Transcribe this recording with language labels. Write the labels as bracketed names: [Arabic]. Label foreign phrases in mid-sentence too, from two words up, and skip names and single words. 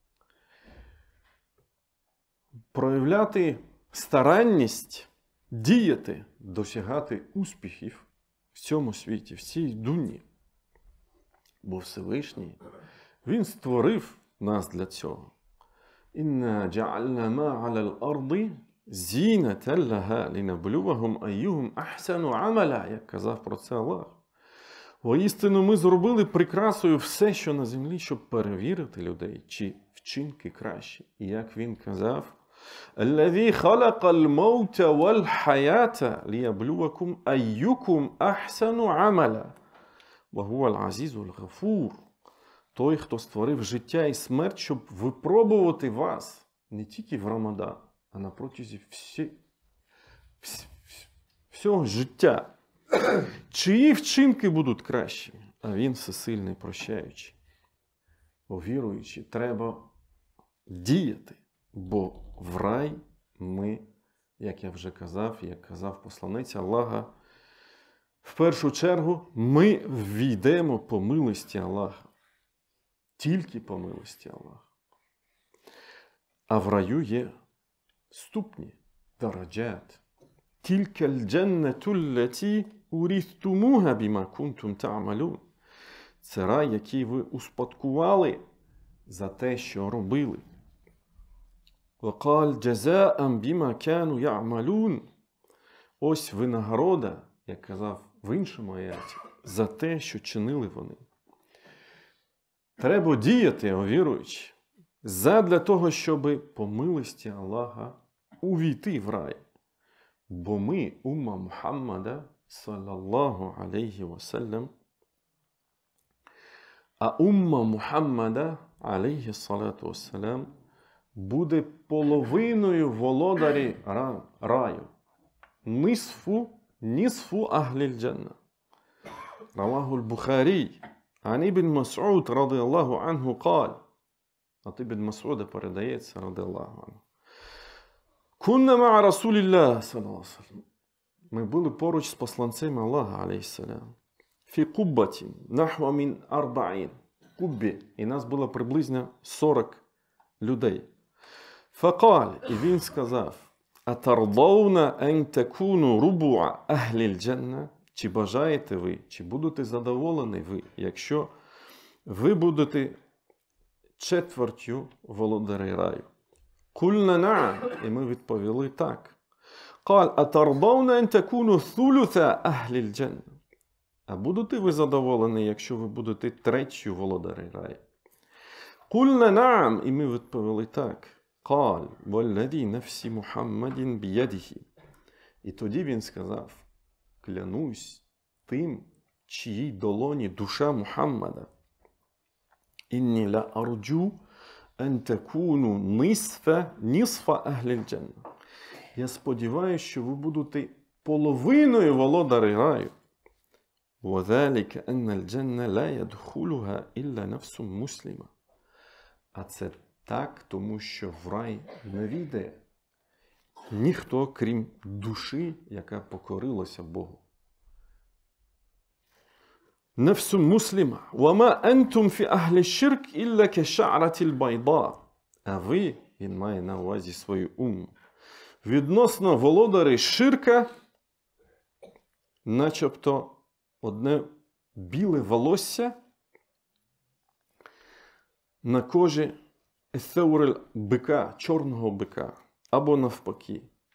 [Ukrainian] Проявляти старанність, діяти, досягати успіхів в цьому світі, в цій дуні. Бо Всевишній, Він створив нас для цього. [Arabic] «إنا جعلنا ما على الأرض زينة لها لنبلوهم أيهم أحسن عملا», [Ukrainian] як казав про це Аллах. Воістину ми зробили прикрасою все, що на землі, щоб перевірити людей, чи вчинки кращі. І як він казав, [Arabic] «الذي خلق الموت والحياة ليبلوكم أيكم أحسن عملا. وهو العزيز الغفور». [Ukrainian] Той, хто створив життя і смерть, щоб випробувати вас не тільки в Рамадан, а на протязі всього життя. Чиї вчинки будуть кращими? А він всесильний, прощаючий. Віруючи, треба діяти, бо в рай ми, як я вже казав, як казав посланець Аллаха, в першу чергу ми ввійдемо по милості Аллаха. Тільки по милості Аллаха. А в раю є ступні, дараджат. [Arabic] تلك الجنة التي أورثتموها بما كنتم تعملون. [Ukrainian] Це рай, який ви успадкували за те, що робили. [Arabic] وكذلك جزاء بما كانوا يعملون. [Ukrainian] Ось винагорода, як казав в іншому аяті, за те, що чинили вони. Треба діяти, о віруючі, задля того, щоб по милості Аллаха увійти в рай. Бо ми, [Arabic] أمة محمد، صلى الله عليه وسلم, а أمة محمد، عليه الصلاة والسلام, [Ukrainian] буде половиною володарі раю. [Arabic] نصف أهل الجنة. رواه البخاري. عن ابن مسعود رضي الله عنه قال, [Ukrainian] от ибн Мас'уда передається, [Arabic] رضي الله عنه. كنا مع رسول الله صلى الله عليه وسلم. [Ukrainian] Ми були поруч з посланцем Аллаха, алейхіссалям. [Arabic] في قبة نحو من 40. Куббі. [Ukrainian] І нас було приблизно 40 людей. فقال, і він сказав, [Arabic] أترضون أن تكونوا ربع أهل الجنة? [Ukrainian] Чи бажаєте ви, чи будете задоволені ви, якщо ви будете четвертю володарів раю? [Arabic] قلنا نعم. [Ukrainian] І ми відповіли так. [Arabic] قال، أترضون أن تكونوا ثلث أهل الجنة. [Ukrainian] А будете ви задоволені, якщо ви будете третю володарів раю? [Arabic] قلنا نعم. [Ukrainian] І ми відповіли так. [Arabic] قال، والذي نفس محمد بيده. [Ukrainian] І тоді він сказав, клянусь тим, чиїй долоні душа Мухаммада. [Arabic] إني لأرجو أن تكونوا نصف أهل الجنة. [Ukrainian] Я сподіваюся, що ви будете половиною володарів раю. [Arabic] وَذَلِكَ أَنَّ الْجَنَّةَ لَا يَدْخُلُهَا إِلَّا نَفْسٌ مُسْلِمَةٌ. [Ukrainian] А це так, тому що в рай не війде ніхто, крім душі, яка покорилася Богу. [Arabic] نَفْسٌ مُسْلِمَةٌ وَمَا أَنْتُمْ فِي أَهْلِ الشِّرْكِ إِلَّا كَشَعْرَةِ الْبَيْضَاءِ. [Ukrainian] А ви, він має на увазі свою умму, відносно володарі ширка, начебто одне біле волосся на кожі ثور бика, чорного бика, або навпаки.